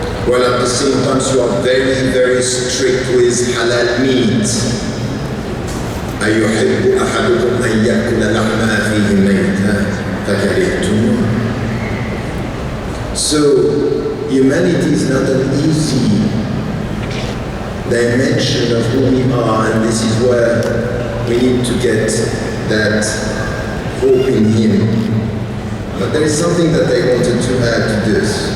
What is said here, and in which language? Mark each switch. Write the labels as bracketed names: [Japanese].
[English] While at the same time you are very, very strict with halal meat. [Arabic] أيحب أحدكم أن يأكل لحم أخيه ميتا فكرهتموه. [English] So humanity is not an easy dimension of who we are, and this is where we need to get that hope in Him. But there is something that I wanted to add to this.